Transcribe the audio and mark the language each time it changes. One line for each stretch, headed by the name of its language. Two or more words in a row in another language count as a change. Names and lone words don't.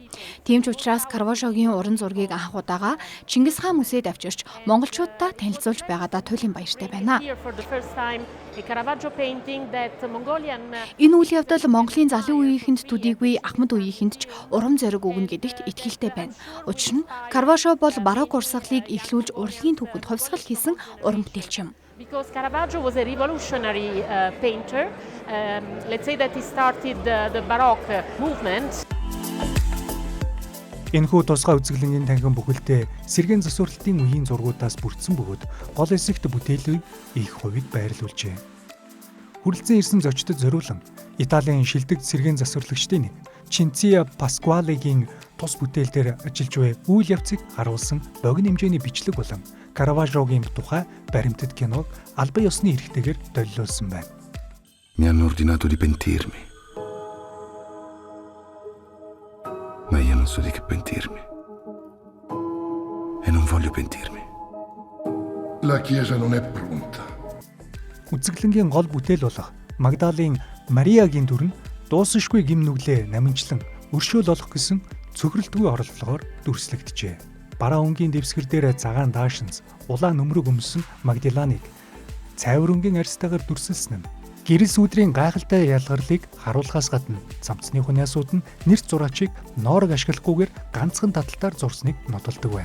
Mongolian: Тийм ч учраас Караважогийн уран зургийг анх удаага Чингис хаан музейд авчирч монголчуудаа танилцуулж байгаадаа туйлын баяртай байна. Энэ үйл явдал Монголын залуу үеийнхэнд төдийгүй Ахмад үеийнхэнд ч урам зориг өгнө гэдэгт итгэлтэй байна. Учир нь Караважо бол барокко урсгалыг эхлүүлж урлагийн түүхэнд хувьсгал хийсэн уран бүтээлч юм.
English: Because Caravaggio was a revolutionary painter, let's say that he started the Baroque movement.
Mongolian: Энэхүү тусгай үзэсгэлэнгийн танхим бүхэлдээ сэргээн засварлалтын үеийн зургуудаас бүрдсэн бөгөөд гол хэсэгт бүтээлийг их хувийг байрлуулжээ. Хүрэлцэн ирсэн зочдод зориулан Италийн шилдэг сэргээн засварлагчдын нэг Чинция Паскуалегийн тус бүтээл дээр ажиллаж буй үйл явцыг харуулсан богино хэмжээний бичлэг болон Караважогийн тухай баримтат киног албан ёсны хэрэгтэйгээр төлөвлөсөн байна.
Italian: Mi hanno ordinato di pentirmi. Ma io non so di che pentirmi. E non voglio pentirmi. La chiesa non è pronta.
Mongolian: Үзэсгэлэнгийн гол бүтээл болох Магдалийн Мариагийн дүр нь дуусашгүй гим нүглээ намынчлан өршөөл олох гэсэн цөхрөлтгүй орлогоор дүрслэгджээ. Бараа өнгийн дэвсгэр дээр цагаан даашинз улаан нөмрөг өмсөн Магдиланыг цайвар өнгийн арьстайгаар дүрсэлсэн нь гэрэл сүдрийн гайхалтай ялгарлыг харуулахаас гадна цамцны хуниасууд нь нэрт зураачийг ноорог ашиглахгүйгээр ганцхан таталтаар зурсныг нотолдог байна.